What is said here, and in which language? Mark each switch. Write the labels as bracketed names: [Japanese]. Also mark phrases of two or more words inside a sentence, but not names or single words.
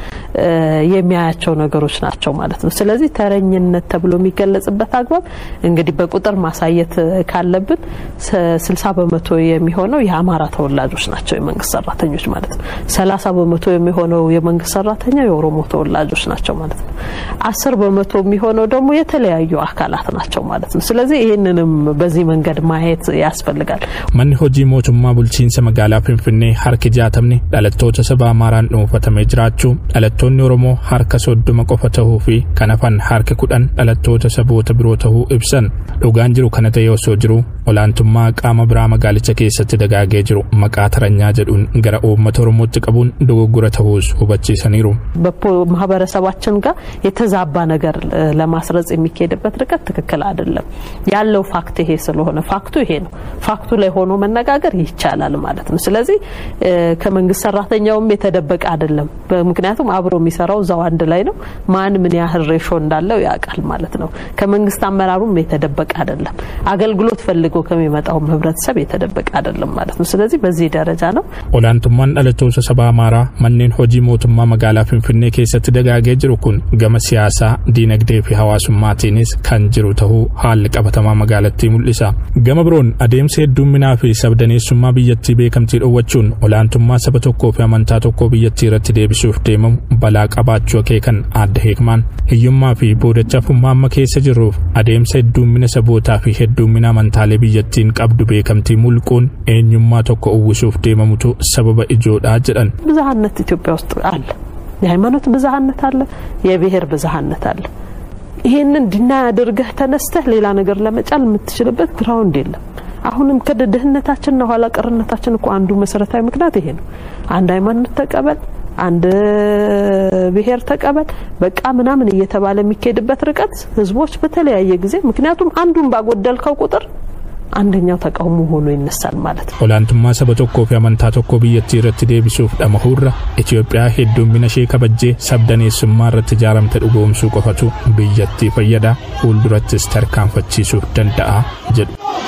[Amharic] የሚያያቸው ነገሮች ናቸው ማለት ነው። ስለዚህ ተረኝነት ተብሎ የሚገለጽበት አግባብ እንግዲህ በቁጥር ማሳየት ካለብን 60% የሚሆነው የአማራ ተወላጆች ናቸው የመንግስት ሰራተኞች ማለት ነው። 30% የሚሆነው የመንግስት ሰራተኛ የኦሮሞ ተወላጆች ናቸው ማለት ነው። 10% የሚሆነው ደግሞ የተለያዩ አካላት ናቸው ማለት ነው። ስለዚህ ይሄንንም በዚህ መንገድ ማየት ያስፈልጋል። [Oromo] mana hojii mootummaa bulchiinsa magaalaa Finfinnee harki 60 dhalattoota saba Amaaraan dhuunfatamee jiraachuu dhalattoonni Oromoo harka 30 qofa ta'uu fi kanafan harki 10 dhalattoota saboota biroo ta'uu ibsan. Dhugaan jiru kana ta'ee osoo jiru olaantummaa qaama biraa magaalicha keessatti dagaagee jiru maqaa taranyaa jedhuun gara uummata Oromootti qabuun dogoggora ta'uus hubachiisaniiru. [Amharic] በማህበረሰባችን ጋር የተዛባ ነገር ለማስረጽ የሚካሄድበት ርቀት ትክክል አይደለም። ያለው ፋክት ይሄ ስለሆነ ፋክቱ ይሄ ነው። ፋክቱ ላይ ሆኖ መነጋገር ይቻላል ማለት ነው። ስለዚህ ከመንግስት ሰራተኛውም የተደበቀ አይደለም። በምክንያቱም አብሮ የሚሰራው ዛው አንድ ላይ ነው። ማን ምን ያህል ሬሾ እንዳለው ያውቃል ማለት ነው። ከመንግስት አመራሩም የተደበቀ አይደለም። አገልግሎት ፈልጎ ከሚመጣው ህብረተሰብ የተደበቀ አይደለም ማለት ነው። ስለዚህ በዚህ ደረጃ ነው [Oromo] ኦላንቱማን dhalattoota saba Amaaraa manneen hojii mootummaa magaalaa Finfinnee keessatti dagaagee jiru kun gama siyaasaa, diinagdee fi hawaasummaatiinis kan jiru ta'uu haalli qabatamaa magaalattii mul'isa. Gama biroon adeemsa heddumminaa fi sabdaneessummaa biyyattii beekamtii dhoowwachuun olaantummaa saba tokkoo fi amantaa tokkoo biyyattii irratti deebisuuf deemamu balaa qabaachuu akeekan Aadde Hikmaan hiyyummaa fi boodachafummaa amma keessa jirruuf adeemsa heddummina sabootaa fi heddummina amantaalee biyyattiin qabdu beekamtii mulquun eenyummaa tokko uwwisuuf deemamutu sababa ijoodhaa jedhan. [Amharic] ብዝሃነት ኢትዮጵያ ውስጥ አለ። የሃይማኖት ብዝሃነት አለ፣ የብሔር ብዝሃነት አለ። ይሄንን ዲና ያደርገህ ተነስተህ ሌላ ነገር ለመጫል የምትችልበት ግራውንድ የለም። አሁንም ከደህነታችን ነው ኋላ ቀርነታችን እኮ አንዱ መሰረታዊ ምክንያት ይሄ ነው። አንድ ሃይማኖት ተቀበል፣ አንድ ብሔር ተቀበል በቃ ምናምን እየተባለ የሚከድበት ርቀት ህዝቦች በተለያየ ጊዜ ምክንያቱም አንዱን ባጎደልከው ቁጥር አንደኛው ተቃውሞ ሆኖ ይነሳል ማለት ነው። [Oromo] olaantummaa saba tokkoo fi amantaa tokkoo biyyattii irratti deebisuuf dhamahurra Itoophiyaa heddummina ishee kabajjee sabdaneessummaa irratti ijaaramte dhugoomsuu qofatu biyyattii fayyada fuuldurattis tarkaanfachiisuuf danda'a jedhu.